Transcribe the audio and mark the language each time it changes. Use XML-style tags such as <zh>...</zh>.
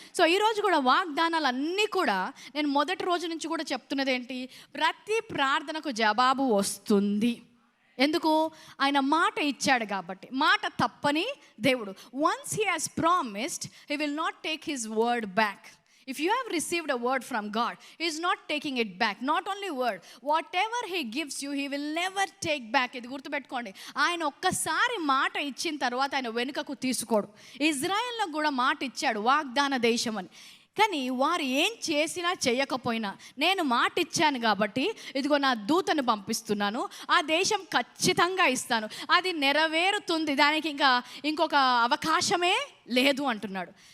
<te>So ఈరోజు కూడా వాగ్దానాలు అన్నీ కూడా నేను మొదటి రోజు నుంచి కూడా చెప్తున్నది ఏంటి? ప్రతి ప్రార్థనకు జవాబు వస్తుంది. ఎందుకు? ఆయన మాట ఇచ్చాడు కాబట్టి. మాట తప్పని దేవుడు.</te> <en>Once he has promised, he will not take his word back. If you have received a word from God, He is not taking it back. Not only word, whatever He gives you, He will never take back.</en> <te>ఇది గుర్తుపెట్టుకోండి. ఆయన ఒక్కసారి మాట ఇచ్చిన తర్వాత ఆయన వెనుకకు తీసుకోడు. ఇజ్రాయెల్లో కూడా మాట ఇచ్చాడు వాగ్దాన దేశం అని. కానీ వారు ఏం చేసినా చేయకపోయినా నేను మాట ఇచ్చాను కాబట్టి ఇదిగో నా దూతను పంపిస్తున్నాను, ఆ దేశం ఖచ్చితంగా ఇస్తాను, అది నెరవేరుతుంది, దానికి ఇంకొక అవకాశమే లేదు అంటున్నాడు.</te>